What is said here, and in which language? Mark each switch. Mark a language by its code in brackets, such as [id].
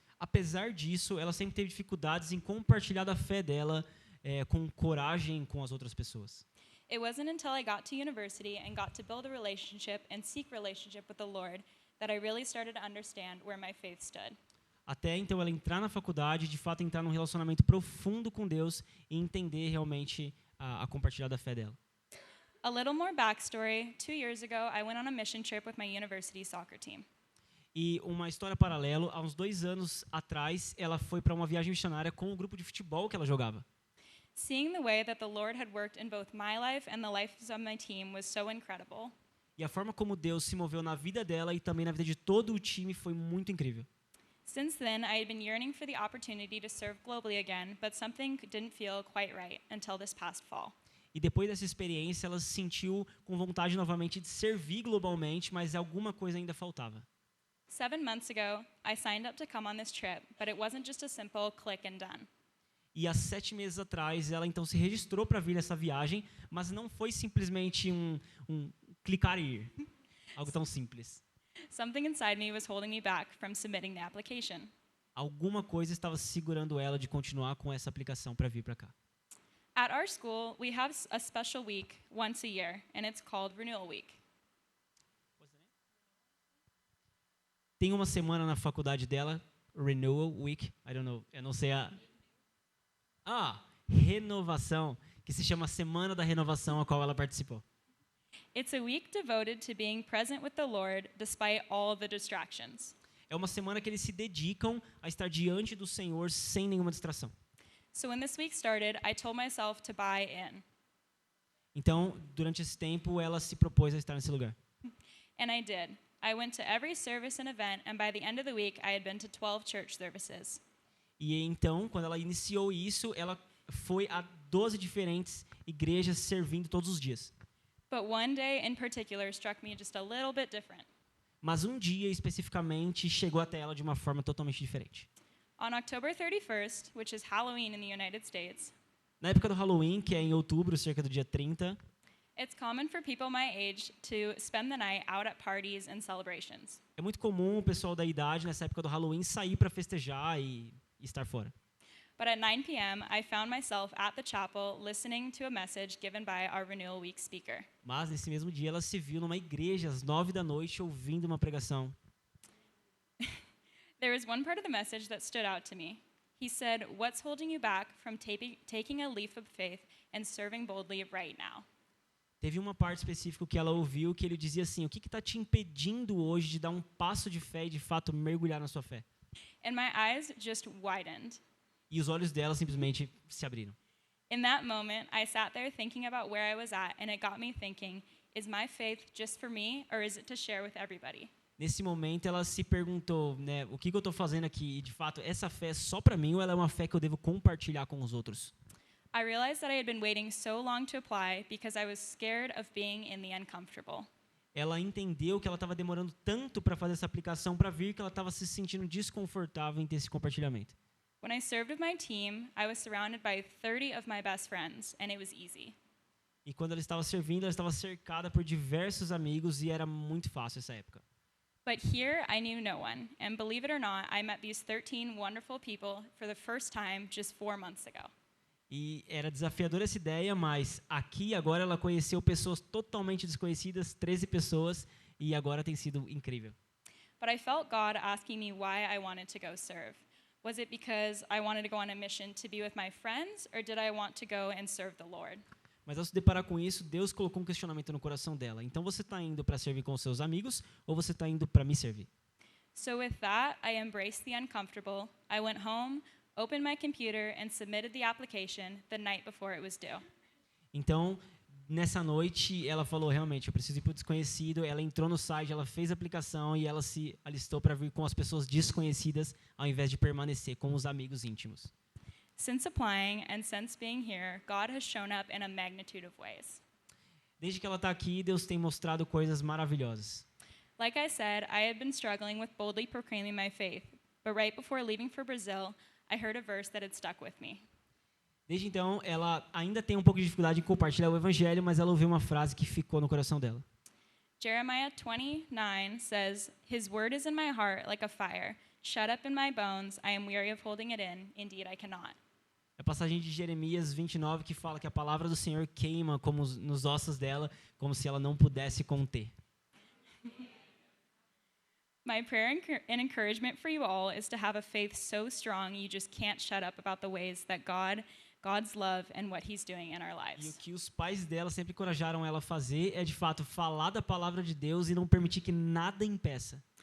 [pt] Apesar disso, ela sempre teve dificuldades em compartilhar a fé dela com coragem com as outras pessoas. [en] It wasn't until I got to university and got to build a relationship and seek relationship with the Lord that I really started to understand where my faith stood. [pt] Até então ela entrar na faculdade, de fato entrar num relacionamento profundo com Deus e entender realmente a compartilhar da fé dela. [en] A little more backstory. 2 years ago, I went on a mission trip with my university soccer team. [pt] E uma história paralela, há uns 2 anos atrás, ela foi para uma viagem missionária com o grupo de futebol que ela jogava. [en] Seeing the way that the Lord had worked in both my life and the lives of my team was so incredible. [pt] E a forma como Deus se moveu na vida dela e também na vida de todo o time foi muito incrível. [en] Since then, I had been yearning for the opportunity to serve globally again, but something didn't feel quite right until this past fall. [pt] E depois dessa experiência, ela se sentiu com vontade novamente de servir globalmente, mas alguma coisa ainda faltava. [en] 7 months ago, I signed up to come on this trip, but it wasn't just a simple click and done. [pt] E há 7 meses atrás, ela então se registrou para vir nessa viagem, mas não foi simplesmente um clicar e ir. Algo tão simples. [en] Something inside me was holding me back from submitting the application. [pt] Alguma coisa estava segurando ela de continuar com essa aplicação para vir para cá. [en] At our school, we have a special week once a year, and it's called Renewal Week. [pt] Tem uma semana na faculdade dela, Renewal Week, [en] I don't know, [pt] eu não sei renovação, que se chama Semana da Renovação, a qual ela participou. [en] It's a week devoted to being present with the Lord despite all the distractions. [pt] É uma semana que eles se dedicam a estar diante do Senhor sem nenhuma distração. [en] So when this week started, I told myself to buy in. [pt] Então, durante esse tempo, ela se propôs a estar nesse lugar. [en] And I did. I went to every service and event, and by the end of the week, I had been to 12 church services. [pt] E então, quando ela iniciou isso, ela foi a 12 diferentes igrejas servindo todos os dias. [en] But one day in particular struck me just a little bit different. [pt] Mas um dia, especificamente, chegou até ela de uma forma totalmente diferente. [en] On October 31st, which is Halloween in the United States, [pt] Na época do Halloween, que é em outubro, cerca do dia 30, [en] it's common for people my age to spend the night out at parties and celebrations. [pt] é muito comum o pessoal da idade, nessa época do Halloween, sair para festejar e estar fora. [en] But at 9 p.m., I found myself at the chapel listening to a message given by our Renewal Week speaker. [pt] Mas nesse mesmo dia ela se viu numa igreja às 9 da noite ouvindo uma pregação. [en] There was one part of the message that stood out to me. He said, "What's holding you back from taking a leap of faith and serving boldly right now?" [pt] Teve uma parte específica que ela ouviu que ele dizia assim: o que está te impedindo hoje de dar um passo de fé e de fato mergulhar na sua fé? [en] And my eyes just widened. [pt] E os olhos dela simplesmente se abriram. [en] In that moment, I sat there thinking about where I was at, and it got me thinking, is my faith just for me, or is it to share with everybody? [pt] Nesse momento ela se perguntou, né, o que eu estou fazendo aqui? E de fato, essa fé é só para mim ou ela é uma fé que eu devo compartilhar com os outros? [en] I realized that I had been waiting so long to apply because I was scared of being in the uncomfortable. [pt] Ela entendeu que ela estava demorando tanto para fazer essa aplicação para vir que ela estava se sentindo desconfortável em ter esse compartilhamento. [en] When I served with my team, I was surrounded by 30 of my best friends, and it was easy. [pt] E quando ela estava servindo, ela estava cercada por diversos amigos e era muito fácil essa época. [en] But here, I knew no one, and believe it or not, I met these 13 wonderful people for the first time just 4 months ago. [pt] E era desafiadora essa ideia, mas aqui agora ela conheceu pessoas totalmente desconhecidas, 13 pessoas, e agora tem sido incrível. [en] But I felt God asking me why I wanted to go serve. Was it because I wanted to go on a mission to be with my friends, or did I want to go and serve the Lord? [pt] Mas ao se deparar com isso, Deus colocou um questionamento no coração dela. Então você está indo para servir com os seus amigos ou você está indo para me servir? [en] So with that, I embraced the uncomfortable. I went home, opened my computer, and submitted the application the night before it was due. [pt] Então, nessa noite, ela falou, realmente, eu preciso ir para o desconhecido. Ela entrou no site, ela fez a aplicação e ela se alistou para vir com as pessoas desconhecidas, ao invés de permanecer com os amigos íntimos. [en] Since applying and since being here, God has shown up in a magnitude of ways. [pt] Desde que ela está aqui, Deus tem mostrado coisas maravilhosas. [en] Like I said, I had been struggling with boldly proclaiming my faith, but right before leaving for Brazil, I heard a verse that had stuck with me. [pt] Desde então, ela ainda tem um pouco de dificuldade em compartilhar o evangelho, mas ela ouviu uma frase que ficou no coração dela. [en] Jeremiah 29 says, "His word is in my heart like a fire, shut up in my bones. I am weary of holding it in. Indeed, I cannot." [pt] É a passagem de Jeremias 29 que fala que a palavra do Senhor queima como nos ossos dela, como se ela não pudesse conter. [en] My prayer and encouragement for you all is to have a faith so strong you just can't shut up about the ways that God's love and what He's doing in our [pt] E o [en] lives. [pt] que os pais dela sempre encorajaram ela a fazer é, de fato, falar da palavra de Deus e não permitir que nada impeça.